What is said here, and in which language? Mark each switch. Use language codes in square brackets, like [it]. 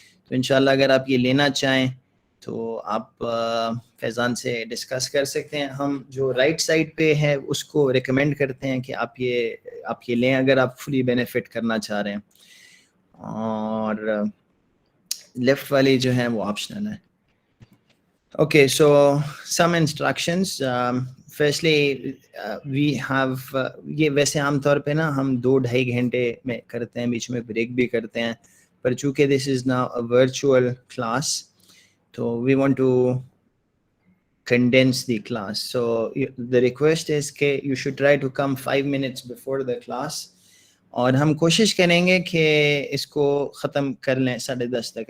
[ur] تو انشاءاللہ اگر آپ یہ لینا چاہیں تو آپ فیضان سے ڈسکس کر سکتے ہیں. ہم جو رائٹ سائڈ پہ ہے اس کو ریکمینڈ کرتے ہیں کہ آپ یہ لیں اگر آپ فلی بینیفٹ کرنا چاہ رہے ہیں, اور لیفٹ والی جو ہے وہ آپشنل ہے. [en] Okay, so some instructions. Firstly, we have [ur] یہ ویسے عام طور پہ نا ہم 2-2.5 گھنٹے میں کرتے ہیں, بیچ میں بریک بھی کرتے ہیں, پر چونکہ [en] this is now a virtual class, so we want to condense the class. So the request is کہ you should try to come 5 minutes before the class, [ur] اور ہم کوشش کریں گے کہ اس کو ختم کر لیں 10:30 تک.